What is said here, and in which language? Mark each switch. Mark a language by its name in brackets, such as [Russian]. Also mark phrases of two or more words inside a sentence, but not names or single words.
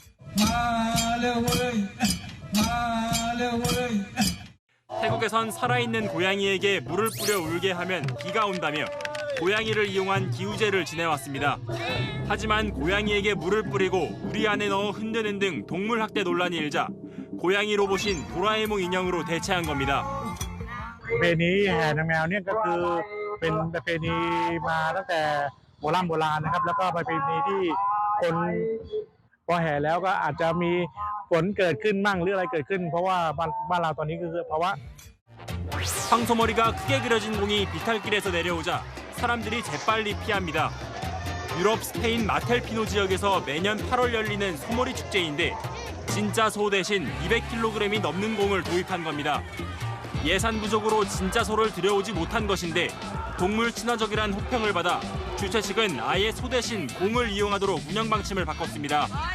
[Korean] 태국에선 살아있는 고양이에게 물을 뿌려 울게 하면 비가 온다며 고양이를 이용한 기우제를 지내왔습니다. 하지만 고양이에게 물을 뿌리고 우리 안에 넣어 흔드는 등 동물 학대 논란이 일자 고양이 로봇인 도라에몽 인형으로 대체한 겁니다. [Thai] ประเพณีแห่นางแมวเนี่ยก็คือเป็นประเพณีมาตั้งแต่โบราณนะครับแล้วก็ประเพณีที่คนพอแห่แล้วก็อาจจะมีฝนเกิดขึ้นมั่งหรืออะไรเกิดขึ้นเพราะว่าบ้านเราตอนนี้คือภาวะ [Korean] 황소머리가 크게 그려진 공이 비탈길에서 내려오자 사람들이 재빨리 피합니다. 유럽 스페인 마텔피노 지역에서 매년 8월 열리는 소머리 축제인데 진짜 소 대신 200kg이 넘는 공을 도입한 겁니다. 예산 부족으로 진짜 소를 들여오지 못한 것인데 동물 친화적이란 호평을 받아 주최 측은 아예 소 대신 공을 이용하도록 운영 방침을 바꿨습니다.